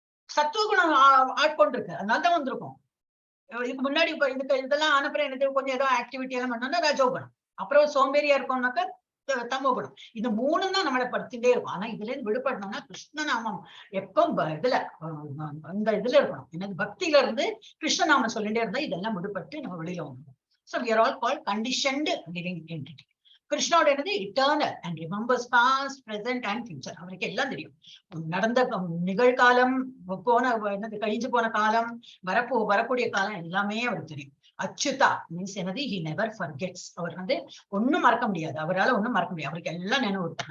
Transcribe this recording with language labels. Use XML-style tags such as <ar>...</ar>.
<ta>சத்துவகுணம் ஆட்கொண்டிருக்கு, அதனால்தான் வந்திருக்கோம். இதுக்கு முன்னாடி இப்ப இதெல்லாம் அனுப்புறேன், எனக்கு கொஞ்சம் ஏதோ ஆக்டிவிட்டி எல்லாம் பண்ணோம்னா ரஜோகுணம், அப்புறம் சோம்பேறியா இருக்கோம்னாக்கா தமோகுணம். இது மூணு தான் நம்மளை படுத்திட்டே இருக்கும். ஆனா இதுல இருந்து விடுபடணும்னா கிருஷ்ணநாமம் எப்போ இதுல இந்த இதுல இருக்கணும். எனக்கு பக்தியில இருந்து கிருஷ்ணநாமம் சொல்லிட்டே இருந்தா இதெல்லாம் விடுபட்டு நம்ம வெளியில வந்துடும்.</ta> <en>So we are all called conditioned living entity.</en> <ta>கிருஷ்ணோட என்னது</ta> <en>Eternal and remembers past, present and future.</en> <ta>அவருக்கு எல்லாம் தெரியும். நடந்த நிகழ்காலம், என்னது கழிஞ்சு போன காலம், வரக்கூடிய காலம் எல்லாமே அவருக்கு தெரியும். அச்சுதா மீன்ஸ் என்னது,</ta> <en>He never forgets.</en> <ta>அவர் வந்து ஒன்னும் மறக்க முடியாது, அவரால் ஒன்னும் மறக்க முடியாது. அவருக்கு எல்லாம் நினைவு இருக்கும்.</ta>